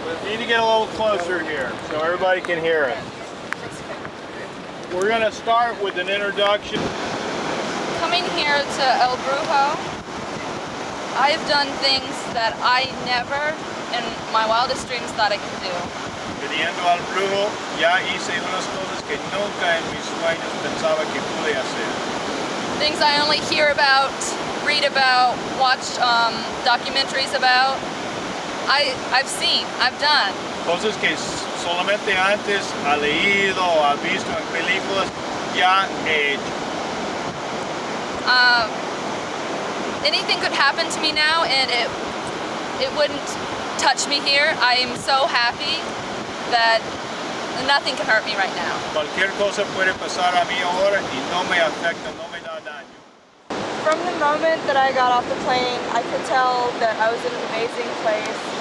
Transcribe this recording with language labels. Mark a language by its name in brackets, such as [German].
[English] We need to get a little closer here so everybody can hear us. We're going to start with an introduction. Coming here to El Brujo, I have done things that I never in my wildest dreams thought I could do. [Spanish] Viniendo al Brujo, ya hice unas cosas que nunca en mis sueños pensaba que pude hacer. [English] Things I only hear about, read about, watch documentaries about. I've seen, I've done. [Spanish] Cosas que solamente antes ha leído o ha visto en películas, ya he hecho. [English] Anything could happen to me now and it wouldn't touch me here. I am so happy that nothing can hurt me right now. [Spanish] Cualquier cosa puede pasar a mí ahora y no me afecta, no me da daño. [English] From the moment that I got off the plane, I could tell that I was in an amazing place.